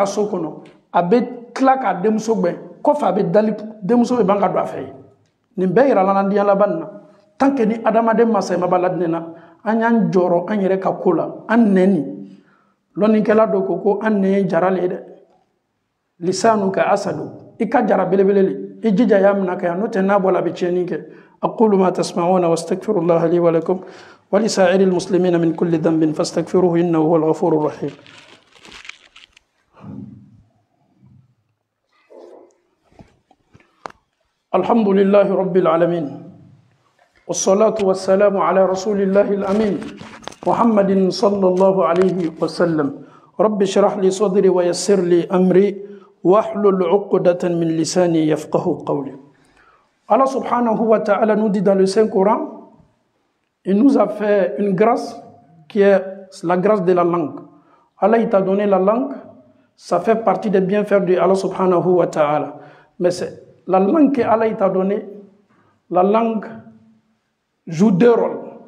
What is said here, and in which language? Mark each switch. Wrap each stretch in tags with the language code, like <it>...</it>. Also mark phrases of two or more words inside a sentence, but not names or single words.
<bm>so kɔnɔ a bɛ tila k'a denmuso gbɛn kɔfɛ a bɛ dali denmuso bɛ ban ka don a fɛ yen nin bɛɛ yira la diɲɛ laban nin na</bm> <fr>tant que</fr> <bm>ni adamaden ma sa i ma ban ladinɛ na an y'an jɔrɔ an yɛrɛ ka ko la an nɛni lɔnnikɛla dɔ ko an nɛ ye jara le ye dɛ lisanu ka asadu i ka jara belebele le i jija y'a minɛ ka yan n'o tɛ n'a bɔra a bɛ tiɲɛni kɛ</bm> <ar>أقول ما تسمعون وأستغفر الله لي ولكم ولسائر المسلمين من كل ذنب فاستغفروه إنه هو الغفور الرحيم الحمد لله رب العالمين والصلاة والسلام على رسول الله الأمين محمد صلى الله عليه وسلم رب اشرح لي صدري ويسر لي أمري واحلل عقدة من لساني يفقه قولي.</ar> <fr>Allah</fr> <ar>subhanahu wa ta'ala</ar> <fr>nous dit dans le Saint-Coran, il nous a fait une grâce qui est la grâce de la langue. Allah il t'a donné la langue, ça fait partie des bienfaits de Allah</fr> <ar>subhanahu wa ta'ala.</ar> <fr>Mais c'est la langue que Allah il t'a donnée, la langue joue deux rôles.</fr>